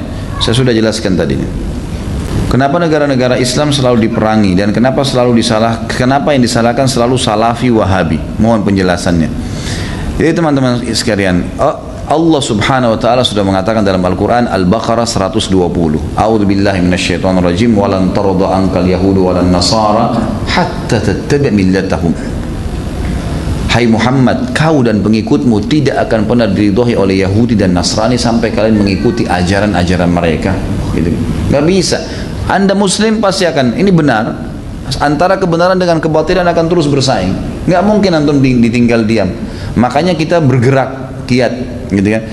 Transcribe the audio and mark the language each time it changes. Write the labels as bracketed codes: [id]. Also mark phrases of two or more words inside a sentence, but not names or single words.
[id] Saya sudah jelaskan tadi. Kenapa negara-negara Islam selalu diperangi dan kenapa yang disalahkan selalu Salafi Wahabi? Mohon penjelasannya. Jadi teman-teman sekalian, [ar] الله سبحانه وتعالى [id] sudah mengatakan dalam Al-Qur'an Al-Baqarah 120. [ar] أعوذ بالله من الشيطان الرجيم ولن ترضى عنك اليهود ولا النصارى حتى تتبع ملتهم. [id] Hai Muhammad, kau dan pengikutmu tidak akan pernah diridhoi oleh Yahudi dan Nasrani sampai kalian mengikuti ajaran-ajaran mereka. Gitu. Gak bisa. Anda Muslim pasti akan, ini benar. Antara kebenaran dengan kebatilan akan terus bersaing. Gak mungkin antum ditinggal diam. Makanya kita bergerak kiat, gitu kan?